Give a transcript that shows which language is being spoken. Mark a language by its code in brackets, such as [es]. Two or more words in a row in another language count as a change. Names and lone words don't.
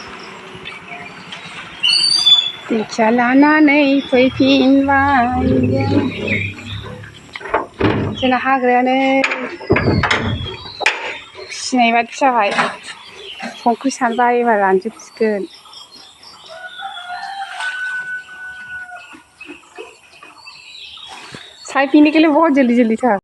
[brx] दिंखिया लानानै फैफिनबाय जोंना हाग्रायानो फिसिनाय बादि जाबाय. संख्रि सारबाय एबार रानजोबसिगोन. [hi] चाय पीने के लिए बहुत जल्दी जल्दी था.